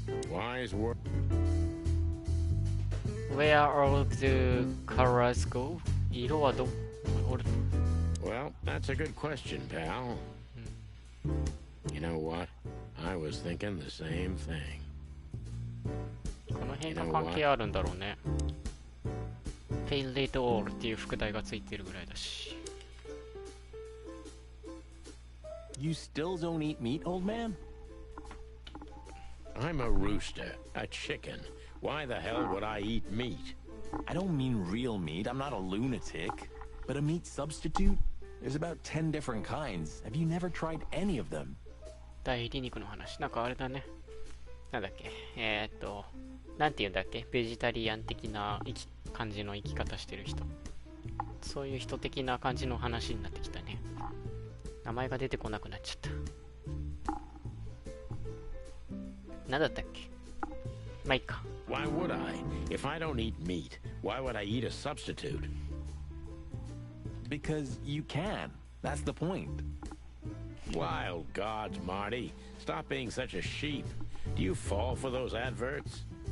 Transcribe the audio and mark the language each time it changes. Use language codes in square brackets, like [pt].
[en] Wise words. Where all the colors go? [ja] 色はどこ？ [en] Well, that's a good question, pal. You know what? I was thinking the same thing. [ja] この辺が関係あるんだろうね。daylight all っていう副題がついてるぐらいだし。 [en] You still don't eat meat, old man? I'm a rooster, a chicken. Why the hell would I eat meat? I don't mean real meat. I'm not a lunatic. But a meat substitute? There's about 10 different kinds. Have you never tried any of them? [ja] 代理肉の話。なんかあれだね。なんだっけ。なんて言うんだっけ。ベジタリアン的な感じの生き方してる人。そういう人的な感じの話になってきたね。名前が出てこなくなっちゃった。なんだったっけ。まあいいか。 [en] Why would I? If I don't eat meat, why would I eat a substitute? Because you can. That's the point. Wild gods, Marty. Stop being such a sheep. Do you fall for those adverts?